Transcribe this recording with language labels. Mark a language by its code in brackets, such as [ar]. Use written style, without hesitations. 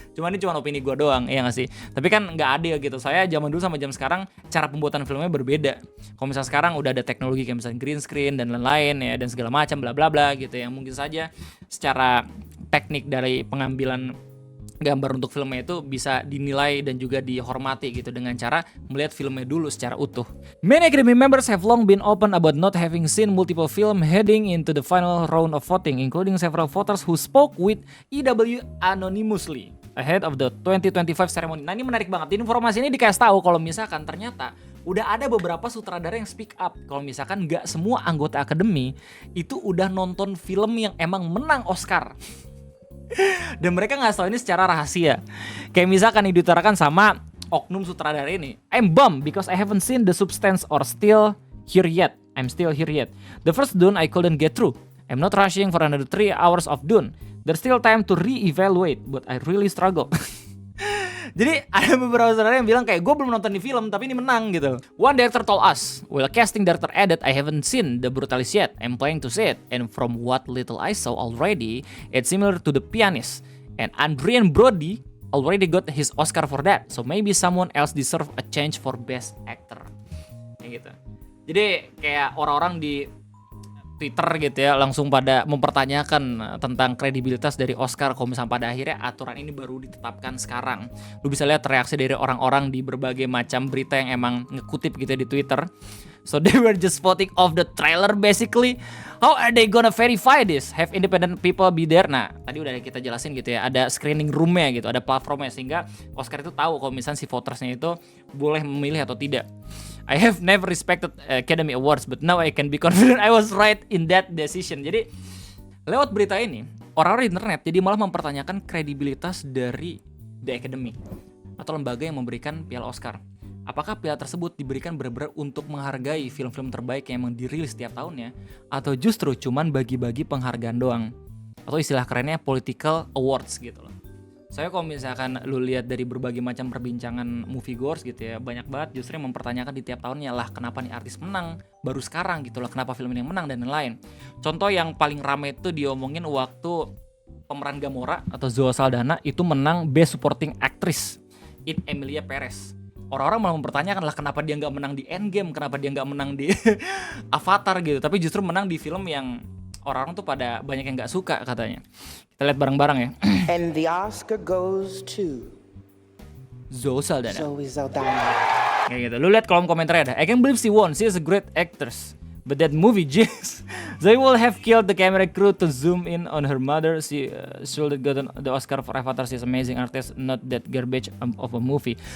[id] Cuman ini cuma opini gue doang, ya nggak sih? Tapi kan nggak adil gitu. Saya zaman dulu sama jam sekarang cara pembuatan filmnya berbeda. Kalau misalnya sekarang udah ada teknologi kayak misalnya green screen dan lain-lain ya dan segala macam bla bla bla gitu yang mungkin saja secara teknik dari pengambilan gambar untuk filmnya itu bisa dinilai dan juga dihormati gitu dengan cara melihat filmnya dulu secara utuh. [en] Many Academy members have long been open about not having seen multiple film heading into the final round of voting, including several voters who spoke with EW anonymously ahead of the 2025 ceremony. [id] Nah ini menarik banget, informasi ini dikasih tahu kalau misalkan ternyata udah ada beberapa sutradara yang speak up kalau misalkan nggak semua anggota Academy itu udah nonton film yang emang menang Oscar. Dan mereka nggak tahu ini secara rahasia. Kayak misalkan yang diutarakan sama oknum sutradara ini, [en] I'm bummed because I haven't seen the substance or still here yet. I'm still here yet. The first Dune I couldn't get through. I'm not rushing for another 3 hours of Dune. There's still time to re-evaluate, but I really struggle. [id] Jadi ada beberapa saudara yang bilang kayak gue belum nonton di film tapi ini menang gitu. [en] One director told us, while casting director added, I haven't seen The Brutalist yet. I'm planning to see it, and from what little I saw already, it's similar to The Pianist. And Adrien Brody already got his Oscar for that, so maybe someone else deserve a chance for Best Actor. [id] Kayak gitu. Jadi kayak orang-orang di Twitter gitu ya langsung pada mempertanyakan tentang kredibilitas dari Oscar kalau misalnya pada akhirnya aturan ini baru ditetapkan sekarang. Lu bisa lihat reaksi dari orang-orang di berbagai macam berita yang emang ngekutip gitu di Twitter. [en] So they were just voting off the trailer basically. How are they gonna verify this? Have independent people be there? [id] Nah, tadi udah kita jelasin gitu ya, ada screening roomnya gitu, ada platformnya sehingga Oscar itu tahu kalau misalnya si votersnya itu boleh memilih atau tidak. [en] I have never respected Academy Awards, but now I can be confident I was right in that decision. [id] Jadi lewat berita ini, orang-orang di internet jadi malah mempertanyakan kredibilitas dari The Academy atau lembaga yang memberikan piala Oscar. Apakah piala tersebut diberikan benar-benar untuk menghargai film-film terbaik yang emang dirilis setiap tahunnya, atau justru cuman bagi-bagi penghargaan doang, atau istilah kerennya political awards gitu loh. Saya kalau misalkan lu lihat dari berbagai macam perbincangan moviegoers gitu ya, banyak banget justru yang mempertanyakan di tiap tahunnya lah kenapa nih artis menang baru sekarang gitu loh, kenapa film ini yang menang dan lain-lain. Contoh yang paling rame itu diomongin waktu pemeran Gamora atau Zoe Saldana itu menang Best Supporting Actress in Emilia Perez. Orang-orang malah mempertanyakan lah kenapa dia nggak menang di Endgame, kenapa dia nggak menang di Avatar gitu, tapi justru menang di film yang orang-orang tuh pada banyak yang nggak suka katanya. Kita lihat bareng-bareng ya. [en] And the Oscar goes to Zoe Saldana. Zoe Saldana. [id] Kayak gitu. Lu lihat kolom komentarnya ada. [en] I can't believe she won. She is a great actress. But that movie, jeez, they will have killed the camera crew to zoom in on her mother. She should have gotten the Oscar for Avatar. She's amazing artist, not that garbage of a movie.